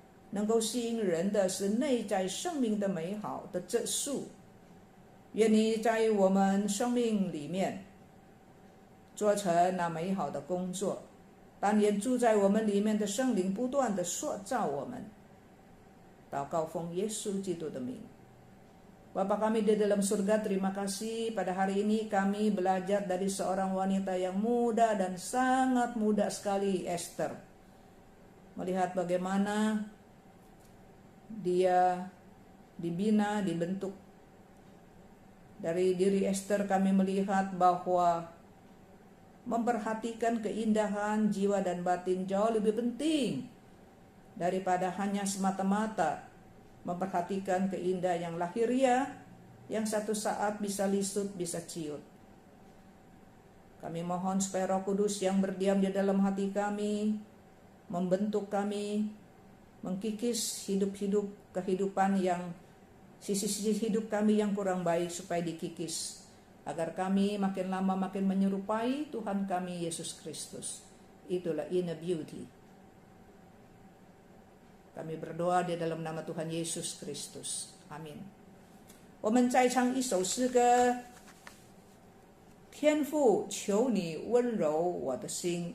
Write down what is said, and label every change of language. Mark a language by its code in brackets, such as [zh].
[zh] 能够吸引人的是内在生命的美好的质素。愿你在我们生命里面做成那美好的工作，但愿住在我们里面的圣灵不断的塑造我们。祷告奉Yesus Kristus的名。 [id] Bapa kami di dalam surga, terima kasih pada hari ini kami belajar dari seorang wanita yang muda dan sangat muda sekali, Esther. Melihat bagaimana dia dibina, dibentuk. Dari diri Esther kami melihat bahwa memperhatikan keindahan jiwa dan batin jauh lebih penting daripada hanya semata-mata memperhatikan keindahan yang lahiriah, yang satu saat bisa lisut, bisa ciut. Kami mohon supaya Roh Kudus yang berdiam di dalam hati kami, membentuk kami, mengkikis kehidupan yang sisi-sisi hidup kami yang kurang baik supaya dikikis, agar kami makin lama makin menyerupai Tuhan kami Yesus Kristus. Itulah [en] inner beauty. [id] Kami berdoa di dalam nama Tuhan Yesus Kristus. Amin. [zh] 我们再唱一首诗歌，天父，求你温柔我的心。